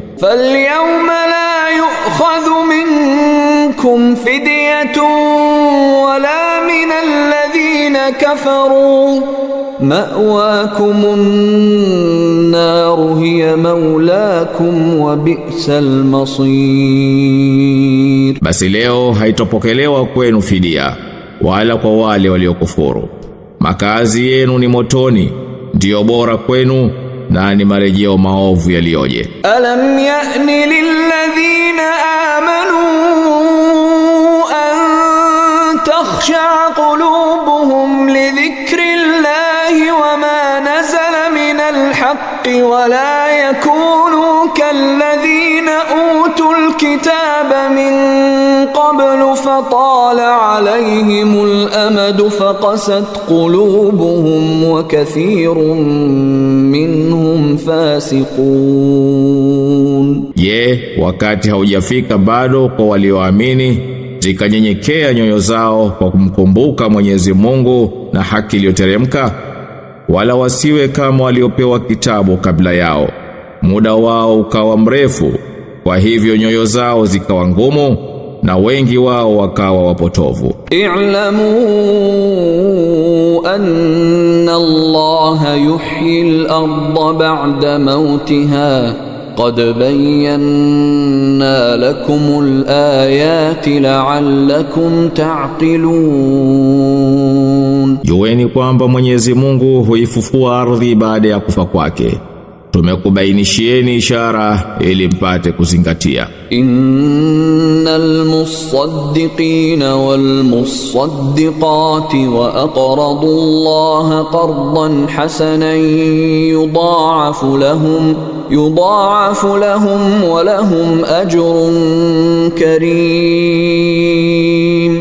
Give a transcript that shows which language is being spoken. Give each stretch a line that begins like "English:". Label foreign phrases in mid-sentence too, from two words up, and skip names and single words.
Arabic: فاليوم لا يؤخذ منكم فدية ولا من الذين كفروا مأواكم النار هي مولاكم وبئس المصير.
Swahili: Basi leo haitopokelewa kwenu fidia wala kwa wale waliokufuru. Makazi yenu ni motoni, ndio bora kwenu na ni marejeo maovu yalioje.
Arabic: ألم يأن للذين آمنوا أن تخشع قلوبهم لذكر الله وما نزل من الحق ولا يكونوا كالذين أوتوا الكتاب من قبل فطال عليهم الأمد فقست قلوبهم وكثير منهم فاسقون.
Swahili: Je, wakati haujafika bado kwa walioamini zikanyenyekea nyoyo zao kwa kumkumbuka Mwenyezi Mungu na haki iliyoteremka? Wala wasiwe kama waliopewa kitabu kabla yao, muda wao ukawa mrefu, kwa hivyo nyoyo zao zikawa ngumu na wengi wao wakawa wapotovu.
Arabic: اعلموا أن الله يحيي الأرض بعد موتها قد بينا لكم الآيات لعلكم تعقلون.
Swahili: Jueni kwamba Mwenyezi Mungu huifufua ardhi baada ya kufa kwake. Tumekubainishieni ishara ili mpate kuzingatia.
Arabic: إن المصدقين والمصدقات وأقرضوا الله قرضا حسنا يضاعف لهم ولهم أجر كريم.